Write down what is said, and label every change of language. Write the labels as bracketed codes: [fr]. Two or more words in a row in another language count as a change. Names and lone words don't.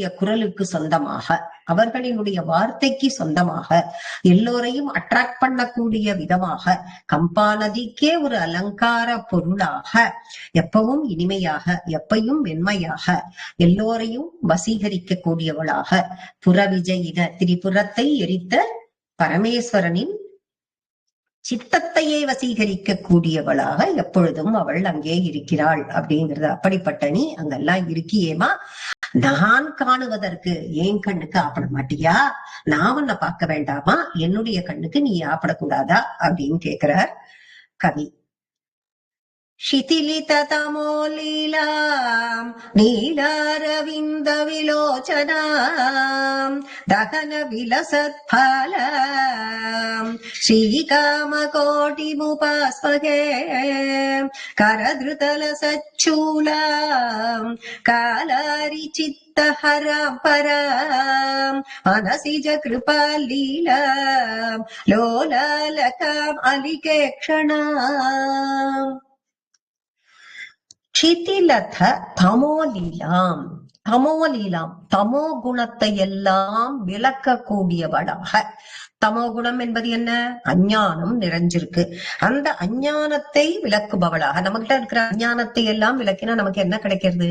[ta] குரலுக்கு சொந்தமாக, அவர்களினுடைய வார்த்தைக்கு சொந்தமாக, எல்லோரையும் அட்ராக்ட் பண்ணக்கூடிய விதமாக, கம்பா நதிக்கே ஒரு அலங்கார பொருளாக, எப்பவும் இனிமையாக, எப்பையும் வெண்மையாக, எல்லோரையும் வசீகரிக்க கூடியவளாக, புறவிஜயின திரிபுரத்தை எரித்த பரமேஸ்வரனின் சித்தத்தையே வசீகரிக்க கூடியவளாக எப்பொழுதும் அவள் அங்கே இருக்கிறாள் அப்படிங்கிறது. அப்படிப்பட்ட நீ அங்கெல்லாம் இருக்கியேமா, நான் காணுவதற்கு என் கண்ணுக்கு ஆப்பட மாட்டியா? நான் உன்னை பார்க்க வேண்டாமா? என்னுடைய கண்ணுக்கு நீ ஆப்படக்கூடாதா அப்படின்னு கேக்குறார் கவி. [sa] शिथिलित तमो लीलाम् नीलारविन्द विलोचनाम् दहन विलसत्फलाम् श्रीकामकोटिमुपास्महे करधृतलसच्छूलाम् कालारिचित्तहराम् पराम् मनसिज कृपालीलाम् लोलालकाम् अलिकेक्षणाम् शिथिलित तमोलीलाम्. [ta] தமோலீலாம் தமோ குணத்தை எல்லாம் விளக்கக்கூடியவளாக. தமோ குணம் என்பது என்ன? அஞ்ஞானம் நிறைஞ்சிருக்கு. அந்த அஞ்ஞானத்தை விளக்குபவளாக, நம்மகிட்ட இருக்கிற அஞ்ஞானத்தை எல்லாம் விளக்கினா நமக்கு என்ன கிடைக்கிறது?